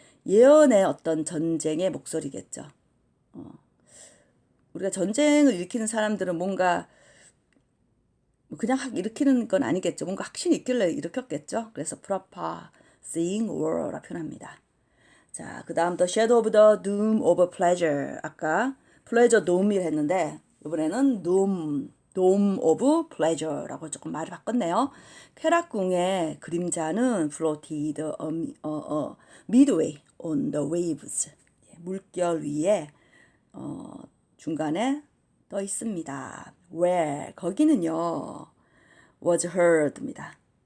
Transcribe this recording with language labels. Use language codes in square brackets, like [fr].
[ko] 예언의 어떤 전쟁의 목소리겠죠. 우리가 전쟁을 일으키는 사람들은 뭔가 그냥 일으키는 건 아니겠죠. 뭔가 확신이 있길래 일으켰겠죠. 그래서 [en] prophesying word [ko] 라 표현합니다. 자, 그 다음 [en] the shadow of the doom of pleasure. 아까 pleasure doom [ko] 이라 했는데 이번에는 [en] doom, [ko] Dome of Pleasure라고 조금 말을 바꿨네요. 쾌락궁의 그림자는 [en] floated midway on the waves. [ko] 물결 위에 중간에 떠 있습니다. Where 거기는요 [en] was heard [ko] 입니다.